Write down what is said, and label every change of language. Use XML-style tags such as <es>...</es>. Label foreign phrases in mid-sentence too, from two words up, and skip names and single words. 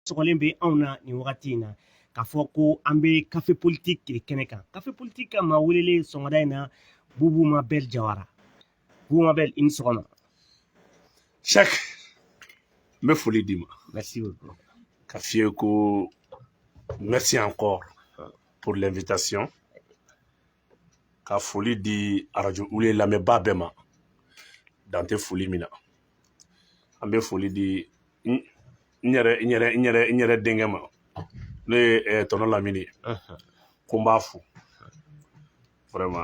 <bm>sɔgɔlen bɛ anw na nin wagati in na k'a fɔ ko an bɛ</bm> <fr>café politique</fr> <bm>de kɛnɛ kan</bm> <fr>café politique</fr> <bm>ka maa welelen sɔgɔmada in na Bubu Mabel Jawara. Bubu Mabel, i ni sɔgɔma. Cheikh, n bɛ foli d'i ma.</bm> <fr>Merci beaucoup.</fr> <bm>Ka f'i ye ko</bm> <fr>merci encore pour l'invitation.</fr> <bm>Ka foli di radio Wule lamɛnbaa bɛɛ ma dan tɛ foli min na. An bɛ foli di n yɛrɛ denkɛ ma n'o ye tɔnɔ Lamini ko n b'a fo vraiment.</bm>